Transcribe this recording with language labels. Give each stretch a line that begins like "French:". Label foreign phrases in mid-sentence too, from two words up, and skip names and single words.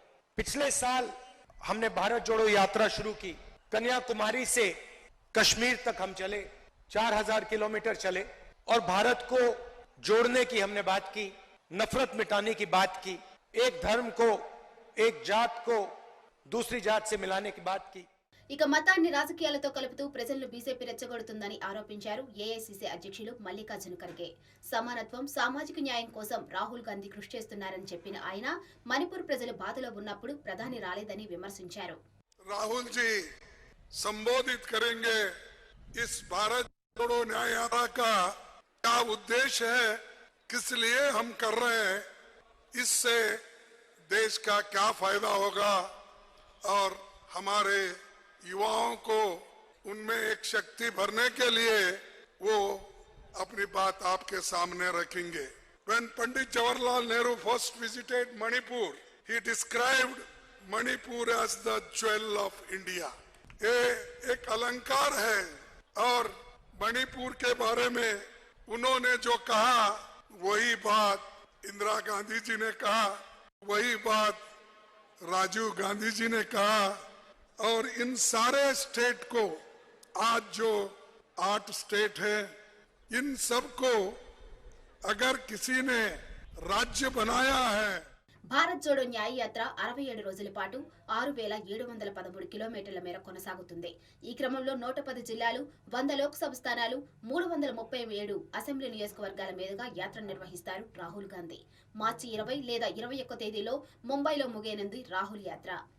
Hindi: पिछले साल हमने भारत जोड़ो यात्रा शुरू की। कन्याकुमारी से कश्मीर तक हम चले, 4000 किलोमीटर चले और भारत को जोड़ने की हमने बात की, नफरत मिटाने की बात की, एक धर्म को, एक जात को दूसरी जात से मिलाने की बात की।
Telugu: ఇక మతాన్ని రాజకీయాలతో కలుపుతూ ప్రజలను బీజేపీ రెచ్చగొడుతుందని ఆరోపించారు ఏఐసీసీ అధ్యక్షులు మల్లికార్జున ఖర్గే. సమానత్వం, సామాజిక న్యాయం కోసం రాహుల్ గాంధీ కృషి చేస్తున్నారని చెప్పిన ఆయన మణిపూర్ ప్రజలు బాధలో ఉన్నప్పుడు ప్రధాని రాలేదని విమర్శించారు.
Hindi: राहुल जी संबोधित करेंगे। इस भारत जोड़ो न्याय यात्रा का क्या उद्देश्य है, किस लिए हम कर रहे हैं, इससे देश का क्या फायदा होगा और हमारे युवाओं को उनमें एक शक्ति भरने के लिए वो अपनी बात आपके सामने रखेंगे।
English: When Pandit Jawaharlal Nehru first visited Manipur, he described Manipur as the jewel of India.
Hindi: ये एक अलंकार है और मणिपुर के बारे में उन्होंने जो कहा वही बात इंदिरा गांधी जी ने कहा, वही बात राजीव गांधी जी ने कहा। और इन सारे स्टेट को आज जो 8 स्टेट है, इन सबको अगर किसी ने राज्य बनाया है।
Telugu: భారత్ జోడో న్యాయ యాత్ర 67 రోజుల పాటు 6713 కిలోమీటర్ల మేర కొనసాగుతుంది. ఈ క్రమంలో 110 జిల్లాలు, 100 లోక్సభ స్థానాలు, 337 అసెంబ్లీ నియోజకవర్గాల మీదుగా యాత్ర నిర్వహిస్తారు రాహుల్ గాంధీ. మార్చి 20 లేదా 21 తేదీలో ముంబైలో ముగియనుంది రాహుల్ యాత్ర.